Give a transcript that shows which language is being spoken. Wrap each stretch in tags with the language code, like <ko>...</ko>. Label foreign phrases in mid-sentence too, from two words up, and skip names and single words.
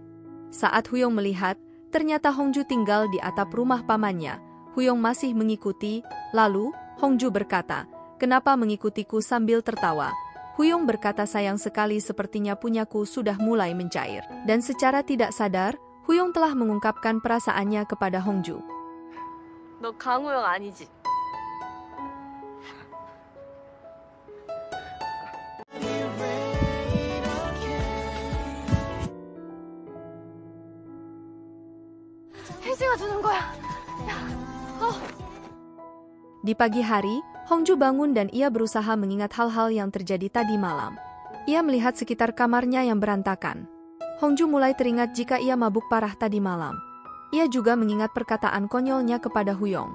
<id>Saat Huyong melihat, ternyata Hongju tinggal di atap rumah pamannya. Huyong masih mengikuti, lalu Hongju berkata, kenapa mengikutiku sambil tertawa? Huyong berkata sayang sekali sepertinya punyaku sudah mulai mencair. Dan secara tidak sadar, Huyong telah mengungkapkan perasaannya kepada Hongju.</id> <ko>너 강우영 아니지? 혜지가 주는 거야.</ko> <id>Di pagi hari, Hongju bangun dan ia berusaha mengingat hal-hal yang terjadi tadi malam. Ia melihat sekitar kamarnya yang berantakan. Hongju mulai teringat jika ia mabuk parah tadi malam. Ia juga mengingat perkataan konyolnya kepada Huyong.</id>